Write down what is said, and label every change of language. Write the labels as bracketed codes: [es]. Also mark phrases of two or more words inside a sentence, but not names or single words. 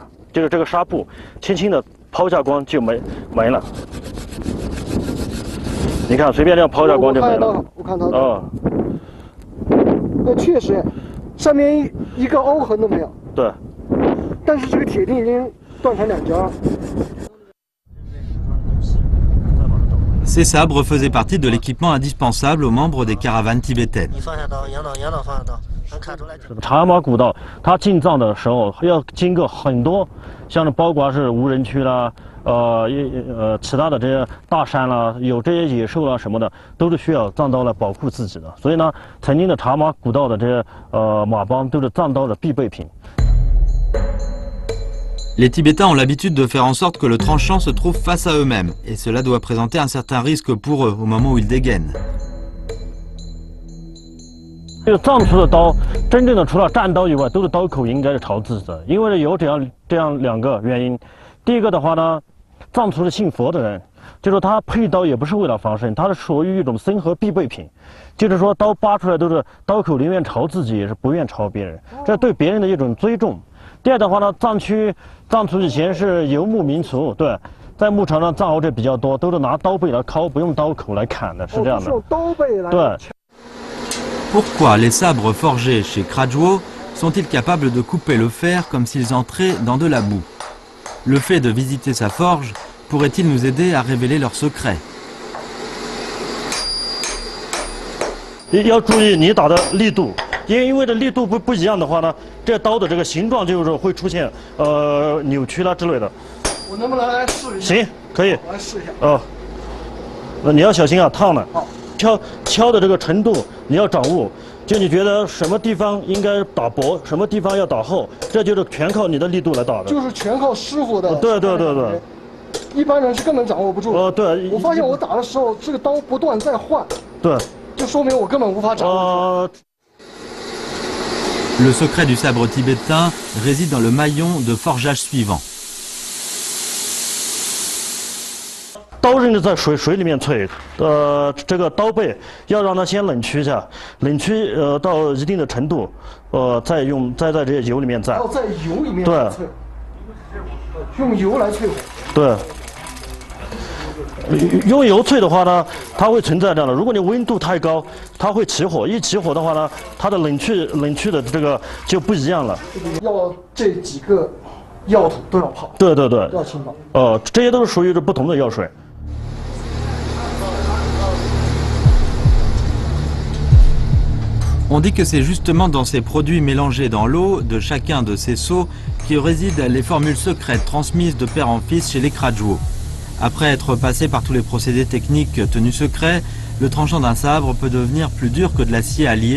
[zh] 就是这个纱布，轻轻的抛下光就没了。你看，随便这样抛下光就没了。我看到。哦。那确实，上面一个凹痕都没有。对。但是这个铁钉已经断成2截。 [fr] Ces sabres faisaient partie de l'équipement indispensable aux membres des caravanes tibétaines. [zh] 茶马古道，它进藏的时候要经过很多，像是包括是无人区啦，其他的这些大山啦，有这些野兽啦什么的，都是需要藏刀来保护自己的。所以呢，曾经的茶马古道的这些马帮都是藏刀的必备品。 [fr] Les Tibétains ont l'habitude de faire en sorte que le tranchant se trouve face à eux-mêmes, et cela doit présenter un certain risque pour eux au moment où ils dégainent. [zh] 这个藏族的刀，真正的除了战刀以外，都是刀口应该是朝自己的，因为有这样2个原因。第一个的话呢，藏族是信佛的人，就是他配刀也不是为了防身，它是属于一种生活必备品，就是说刀拔出来都是刀口宁愿朝自己，也是不愿朝别人，这对别人的一种尊重。第二的话呢，藏族以前是游牧民族，对，在牧场上藏獒这比较多，都是拿刀背来敲，不用刀口来砍的，是这样的。刀背来。对。 [fr] Pourquoi les sabres forgés chez Kradjuo sont-ils capables de couper le fer comme s'ils entraient dans de la boue? Le fait de visiter sa forge pourrait-il nous aider à révéler leurs secrets? [zh] 要注意你打的力度， 因为这力度不一样的话呢，这刀的这个形状就是会出现扭曲啦之类的。我能不能来试一下？行，可以。我来试一下。那你要小心啊，烫了。好。敲的这个程度你要掌握，就你觉得什么地方应该打薄，什么地方要打厚，这就是全靠你的力度来打的。就是全靠师傅的。对。一般人是根本掌握不住。对。我发现我打的时候，这个刀不断在换。对。就说明我根本无法掌握。 [fr] Le secret du sabre tibétain réside dans le maillon de forgeage suivant. [zh] 刀刃在水里面淬，这个刀背要让它先冷却一下，冷却到一定的程度，再在这些油里面蘸。在油里面对，用油来淬火。对。用油淬的话呢，它会存在这样的。如果你温度太高，它会起火。一起火的话呢，它的冷却的这个就不一样了。要这几个药土都要泡。对。都要浸泡。这些都是属于不同的药水。 [fr] On dit que c'est justement dans ces produits mélangés dans l'eau de chacun de ces seaux que résident les formules secrètes transmises de père en fils chez les Krajuo. Après être passé par tous les procédés techniques tenus secrets, le tranchant d'un sabre peut devenir plus dur que de l'acier à lier.